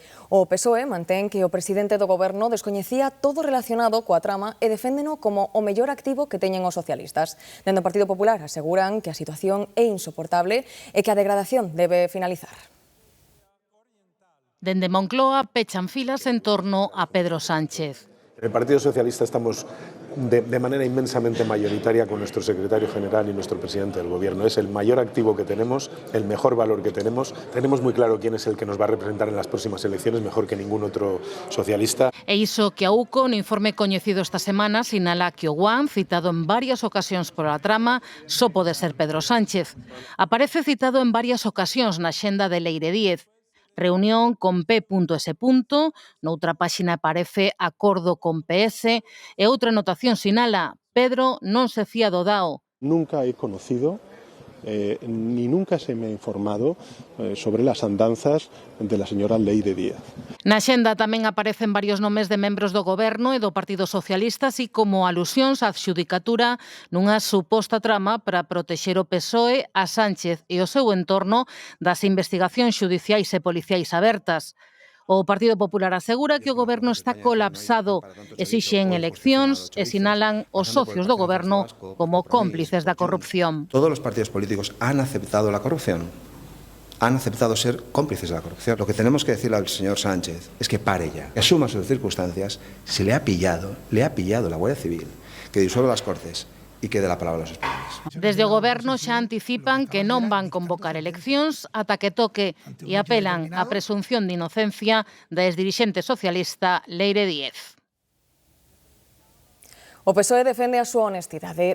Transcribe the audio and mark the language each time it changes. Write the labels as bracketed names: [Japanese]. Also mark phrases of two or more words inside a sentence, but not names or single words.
[Galician] O PSOE mantén que o presidente do goberno descoñecía todo relacionado coa trama e deféndeno como o mellor activo que teñen os socialistas. Dende o Partido Popular aseguran que a situación é insoportable e que a degradación debe finalizar. Dende Moncloa pechan filas en torno a Pedro Sánchez. [Spanish] En el Partido Socialista estamos de manera inmensamente mayoritaria con nuestro secretario general y nuestro presidente del Gobierno. Es el mayor activo que tenemos, el mejor valor que tenemos. Tenemos muy claro quién es el que nos va a representar en las próximas elecciones, mejor que ningún otro socialista. [Galician] E iso que a UCO, no informe coñecido esta semana, sinala que o Guam, citado en varias ocasións por a trama, só pode ser Pedro Sánchez. Aparece citado en varias ocasións na xenda de Leire Díez. Reunión con P.S. Noutra páxina aparece acordo con PS e outra anotación sinala Pedro non se fía do DAO. [Spanish] Nunca he conocido ni nunca se me ha informado sobre las andanzas de la señora Leire Díaz. [Galician] Na xenda tamén aparecen varios nomes de membros do Goberno e do Partido Socialista, así como alusións á adxudicatura nunha suposta trama para protexer o PSOE, a Sánchez e o seu entorno das investigacións xudiciais e policiais abertas. O Partido Popular asegura que o Goberno está colapsado, exixen eleccións e sinalan os socios do Goberno como cómplices da corrupción. [Spanish] Todos los partidos políticos han aceptado la corrupción, han aceptado ser cómplices de la corrupción. Lo que tenemos que decirle al señor Sánchez es que pare ya, que asuma sus circunstancias, se le ha pillado la Guardia Civil, que disuelva las Cortes [Galician] e que dé a palabra aos españoles. Desde o Goberno xa anticipan que non van convocar eleccións ata que toque e apelan á presunción de inocencia da exdirixente socialista Leire Díez. O PSOE defende a súa honestidade.